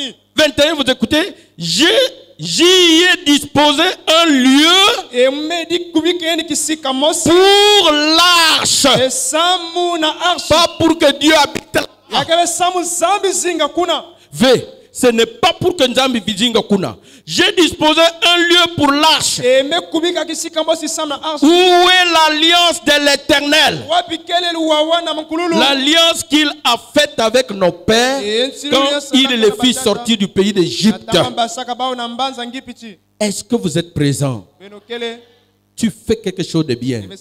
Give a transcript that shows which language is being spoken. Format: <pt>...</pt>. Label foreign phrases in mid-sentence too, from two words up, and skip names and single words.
<fr>21, vous écoutez, j'y ai disposé un lieu pour l'arche, pas pour que Dieu habite là. V, ce n'est pas pour que Nzambi</fr> <kg>vizinga kuna.</kg> <fr>J'ai disposé un lieu pour l'arche. Où est l'alliance de l'Éternel? L'alliance qu'il a faite avec nos pères quand il les fit sortir du pays d'Égypte. Est-ce que vous êtes présent? Tu fais quelque chose de bien.</fr>